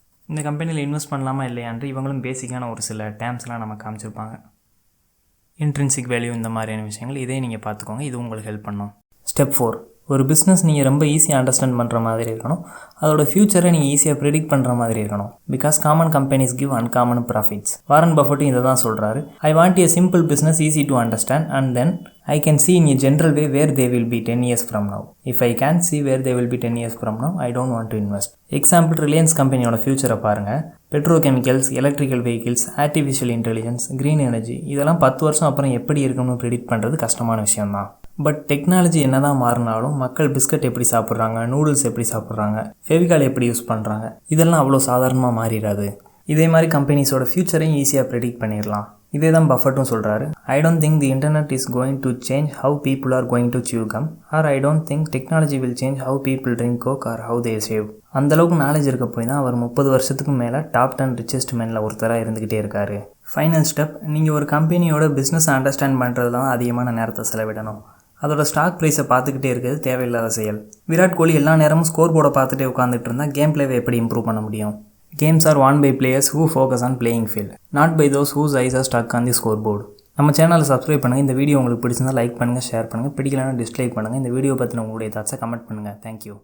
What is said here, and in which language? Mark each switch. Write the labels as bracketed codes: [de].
[ta] இந்த கம்பெனியில் இன்வெஸ்ட் பண்ணலாமா இல்லையான்று இவங்களும் பேசிக்கான ஒரு சில டேர்ம்ஸ்லாம் நம்ம காமிச்சிருப்பாங்க. இன்ட்ரின்சிக் வேல்யூ இந்த மாதிரியான விஷயங்கள், இதே நீங்கள் பார்த்துக்கோங்க. இது உங்களுக்கு ஹெல்ப் பண்ணும். ஸ்டெப் 4, ஒரு பிஸ்னஸ் நீங்கள் ரொம்ப ஈஸியாக அண்டர்ஸ்டாண்ட் பண்ணுற மாதிரி இருக்கணும். அதோட ஃபியூச்சரை நீங்கள் ஈஸியாக ப்ரெடிக்ட் பண்ணுற மாதிரி இருக்கணும். [en] Because common companies give uncommon profits. [ta] Warren பஃபட்டும் இதை தான் சொல்கிறாரு. [en] I want a simple business easy to understand and then I can see in a general way where they will be 10 years from now. If I can't see where they will be 10 years from now, I don't want to invest. [ta] Example, Reliance கம்பெனியோட ஃபியூச்சரை பாருங்கள். Petrochemicals, electrical vehicles, artificial intelligence, green energy, இதெல்லாம் 10 வருஷம் அப்புறம் எப்படி இருக்குன்னு predict பண்ணுறது கஷ்டமான விஷயம்தான். பட் டெக்னாலஜி என்ன தான் மாறினாலும் மக்கள் பிஸ்கட் எப்படி சாப்பிட்றாங்க, நூடுல்ஸ் எப்படி சாப்பிட்றாங்க, ஃபெவிகால் எப்படி யூஸ் பண்ணுறாங்க, இதெல்லாம் அவ்வளோ சாதாரணமாக மாறிடாது. இதே மாதிரி கம்பெனிஸோட ஃபியூச்சரையும் ஈஸியாக ப்ரெடிக்ட் பண்ணிடலாம். இதே தான் பஃபட்டும் சொல்கிறாரு. [en] I don't think the internet is going to change how people are going to chew gum, or I don't think technology will change how people drink Coke or how they shave. [ta] அந்தளவுக்கு knowledge இருக்க போய் தான் அவர் 30 வருஷத்துக்கு மேலே top 10 richest மேனில் ஒருத்தராக இருந்துக்கிட்டே இருக்காரு. Final step, நீங்கள் ஒரு கம்பெனியோட பிஸ்னஸ் அண்டர்ஸ்டாண்ட் பண்ணுறதுல தான் அதிகமான நேரத்தை செலவிடணும். அதோட ஸ்டாக் ப்ரைஸை பார்த்துக்கிட்டே இருக்கிறது தேவையில்லாத செயல். விராட் கோலி எல்லா நேரமும் ஸ்கோர் போர்டை பார்த்துட்டே உட்காந்துட்டு இருந்தால் கேம் பிளேவை எப்படி இம்ப்ரூவ் பண்ண முடியும்? [en] Games are won by players who focus on playing field, not by those whose eyes are stuck on the scoreboard. [ta] நம்ம சேனலை சப்ஸ்கிரைப் பண்ணுங்கள். இந்த வீடியோ உங்களுக்கு பிடிச்சிருந்தால் லைக் பண்ணுங்கள், ஷேர் பண்ணுங்கள். பிடிக்கலன்னா டிஸ்லைக் பண்ணுங்கள். இந்த வீடியோ பற்றின உங்களுடைய தாட்ஸை கமெண்ட் பண்ணுங்கள். தேங்க்யூ.